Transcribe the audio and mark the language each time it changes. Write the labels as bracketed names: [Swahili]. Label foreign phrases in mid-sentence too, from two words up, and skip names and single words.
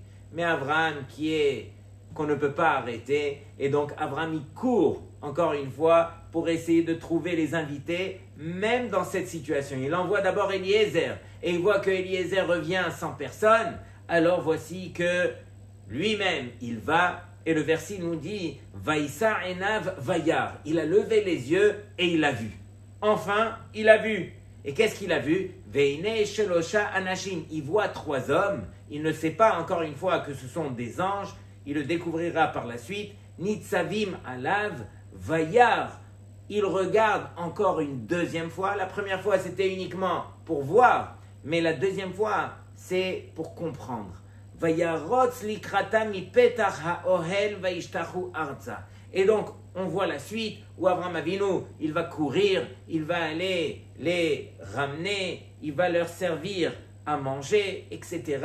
[French] Mais Abraham qu'on ne peut pas arrêter, et donc Abraham il court encore une fois pour essayer de trouver les invités, même dans cette situation. Il envoie d'abord Eliezer, et il voit que Eliezer revient sans personne, alors voici que lui-même il va, et le verset nous dit [Hebrew] וישא עיניו וירא, [French] il a levé les yeux et il a vu. Enfin, il a vu. Et qu'est-ce qu'il a vu? [Hebrew] והנה שלושה אנשים. [French] Il voit 3 hommes. Il ne sait pas encore une fois que ce sont des anges. Il le découvrira par la suite. [Hebrew] ניצבים עליו וירא. [French] Il regarde encore une 2e fois. La première fois, c'était uniquement pour voir. Mais la 2e fois, c'est pour comprendre. [Hebrew] וירץ לקראתם מפתח האהל וישתחו ארצה. [French] Et donc, on voit la suite où Avraham Avinu, il va courir, il va aller les ramener, il va leur servir à manger, etc.